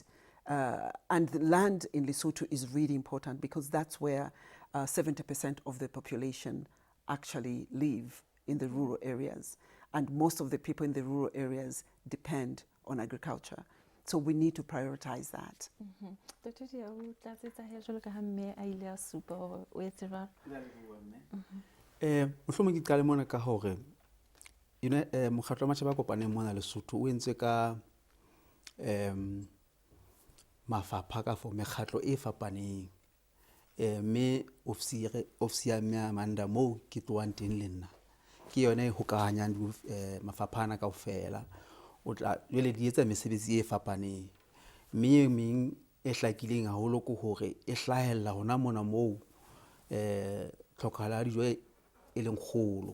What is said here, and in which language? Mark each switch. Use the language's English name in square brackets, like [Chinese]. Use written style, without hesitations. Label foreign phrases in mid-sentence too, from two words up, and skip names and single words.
[English] And the land in Lesotho is really important because that's where 70% of the population actually live in the rural areas. And most of the people in the rural areas depend on agriculture. So we need to prioritize that. [Southern Sotho] Mohlomong ke qale mona ka hore mokgatlo wa matjhaba a kopaneng mona Lesotho o entse ka mafapha ka for mekgatlo e fapaneng mme ofisi ya Amanda mo ke tloang teng le nna ke yona e hokahanyang mafapha ana kaofela o tla jwale di etsa mesebetsi e fapaneng mme e meng e hlakileng haholo ke hore e hlahella hona mona moo tlhokahalo ya dijo e leng kgolo